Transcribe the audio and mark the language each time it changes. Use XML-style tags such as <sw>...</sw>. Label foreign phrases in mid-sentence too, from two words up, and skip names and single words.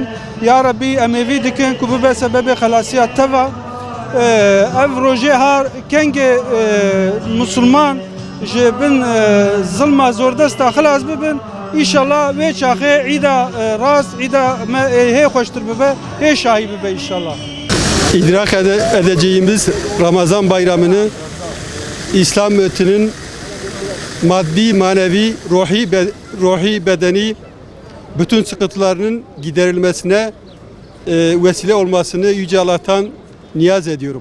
<ar>Ya Rabbi</ar> <ku>em ê vî dikin ku bibe sebebê xelasiya te ve ev rojê har kengê Müslüman ji bin zilma zordesta xilas bibin. İnşallah ve çaxe İd'a rast, İd'a hê xweştir bibe, hê şahî bibe inşallah.</ku> <tr>İdrak edeceğimiz Ramazan bayramını İslam ümmetinin maddi, manevi, ruhi, bedeni bütün sıkıntılarının giderilmesine vesile olmasını Yüce Allah'tan niyaz ediyorum.</tr>